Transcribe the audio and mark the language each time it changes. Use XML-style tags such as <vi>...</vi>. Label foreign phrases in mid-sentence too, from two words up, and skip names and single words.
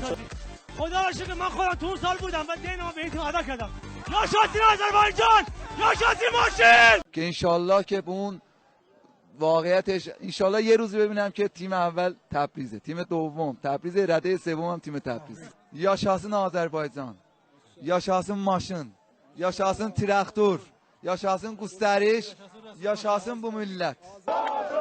<fa>خدا را شکر من خودم تو اون سال بودم و دینمو به این تیم ادا کردم.</fa> <az>yaşasın آذربایجان، yaşasın ماشین.</az> <fa>که انشالله که به اون واقعیتش انشالله یه روز ببینم که تیم اول تبریزه، تیم دوم تبریز، رده سوم هم تیم تبریز.</fa> <az>Yaşasın Azərbaycan, yaşasın maşın, yaşasın traktör, yaşasın gösteriş, yaşasın bu millet.</az>